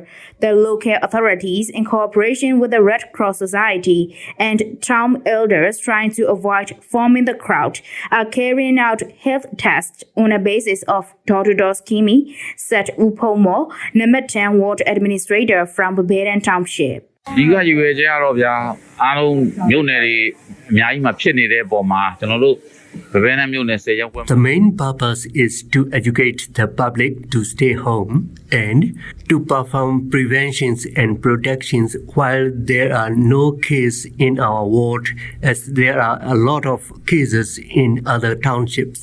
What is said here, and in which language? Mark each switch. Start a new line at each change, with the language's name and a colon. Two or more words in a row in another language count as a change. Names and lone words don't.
English: The local authorities, in cooperation with the Red Cross Society and town elders trying to avoid forming the crowd, are carrying out health tests on a basis of door-to-door scheme, said Upomo, number 10 ward administrator from Baberan Township.
Burmese: ဒီကရွေးကြရတော့ဗျာအားလုံးမြို့နယ်တွေအများကြီးမှဖြစ်နေတဲ့ပုံမှာကျွန်တော်တို့
English: The main purpose is to educate the public to stay home and to perform preventions and protections while there are no cases in our ward, as there are a lot of cases in other townships.